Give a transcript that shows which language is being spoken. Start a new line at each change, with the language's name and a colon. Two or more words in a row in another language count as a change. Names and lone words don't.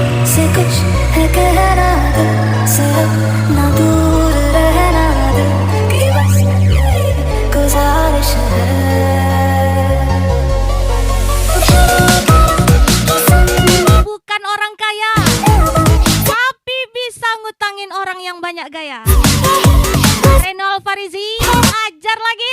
Hindi: से कुछ है कहना दिल से ना दूर रहना दिल की बस यही गुजारिश है
Indonesian: Bukan orang kaya, tapi bisa ngutangin orang yang banyak gaya. Reno Alfarizi, ajar lagi.